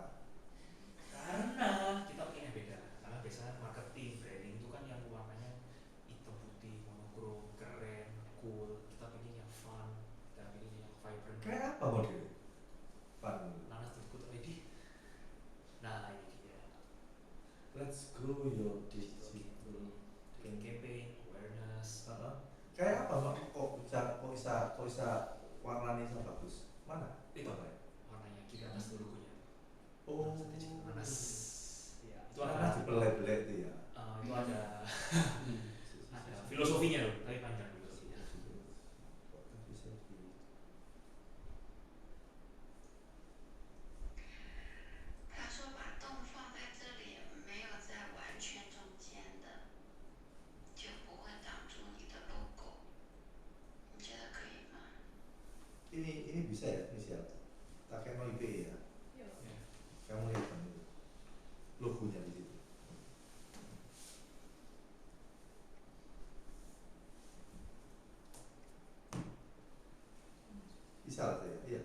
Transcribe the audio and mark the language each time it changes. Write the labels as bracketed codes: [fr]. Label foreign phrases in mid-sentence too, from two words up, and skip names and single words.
[id] Karena kita pengen beda. Karena biasanya [en] marketing, branding [id] itu kan yang warnanya hitam putih, monokrom, keren, cool. Kita pengen yang fun, kita pengen yang vibrant. Kayak apa modelnya? Pan. Nanas ikut ready. Nah ini dia. [en] Let's grow your digital. [id] Bikin [en] campaign, awareness. [id] Kayak apa kok bisa warnanya bisa bagus? Mana? Itu Apa ya? warnanya di atas tuh logonya. Oh, Nanas. Ya, itu Nanas ada. dibelet-belet itu ya. Itu ada filosofinya loh, tapi panjang filosofinya. Bisa di [zh] 他说把洞放在这里，没有在完全中间的，就不会挡住你的 logo。你觉得可以吗？ [id] ini bisa ya, bisa. Tak mau IP ya. Iya. Kamu lihat kan itu logonya di situ. Bisa lah saya, iya.